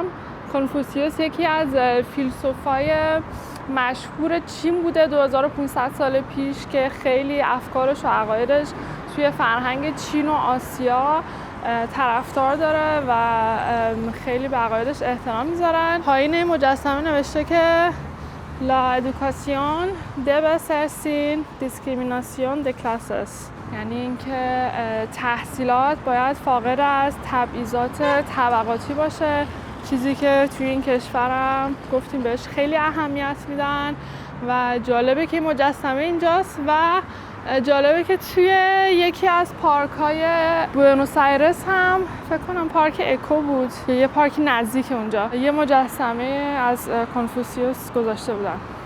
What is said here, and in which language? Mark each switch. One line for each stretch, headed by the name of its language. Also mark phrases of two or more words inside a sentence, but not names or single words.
Persian: کنفوسیوس یکی از فیلسوفای مشهور چین بوده 2500 سال پیش که خیلی افکارش و عقایدش توی فرهنگ چین و آسیا طرفدار داره و خیلی به عقایدش احترام میذارن. پایین این مجسمه نوشته که
Spanish: La educación debe ser sin discriminación de clases،
Persian: یعنی اینکه تحصیلات باید فاقد از تبعیضات طبقاتی باشه، چیزی که توی این کشورم گفتیم بهش خیلی اهمیت میدن و جالبه که مجسمه اینجاست و جالبه که توی یکی از پارک‌های بوئنوس آیرس هم فکر کنم پارک اکو بود، یه پارک نزدیک اونجا یه مجسمه از کنفوسیوس گذاشته بودن.